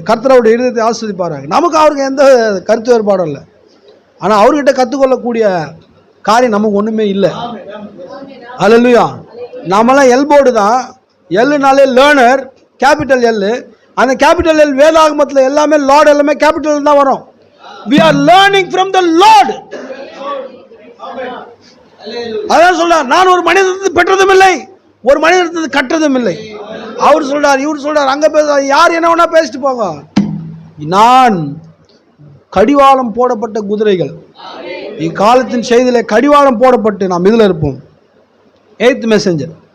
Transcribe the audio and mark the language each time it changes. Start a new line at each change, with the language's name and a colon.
Tamil: கர்த்தருடைய இருதயத்தை ஆஸ்வதிப்பாராங்க. நமக்கு அவருக்கு எந்த கருத்து வேறுபாடும் இல்லை. ஆனால் அவர்கிட்ட கற்றுக்கொள்ளக்கூடிய காரியம் நமக்கு ஒன்றுமே இல்லை. அல்லேலூயா. நாமெல்லாம் எல்போர்டு தான். எல்லுனாலே லேர்னர், கேபிட்டல் எல். அந்த கேபிட்டல் எல் வேதாகமத்தில் எல்லாமே லார்ட், எல்லாமே கேபிட்டல் தான் வரும்.
English: we are learning from the Lord.
Tamil: அதான் சொல்றார், நான் ஒரு மனிதத்தை பெற்றதும் இல்லை, ஒரு மனிதத்தை கற்றதும் இல்லை. அவர் சொல்றார், இவர் சொல்றார், அங்க பேச யார் என்ன வேணா பேசிட்டு போங்க, நான் கடிவாளம் போடப்பட்ட குதிரைகள். இக்காலத்தின் செய்தியில கடிவாளம் போடப்பட்டு நாம் இதில் இருப்போம். 8th messenger.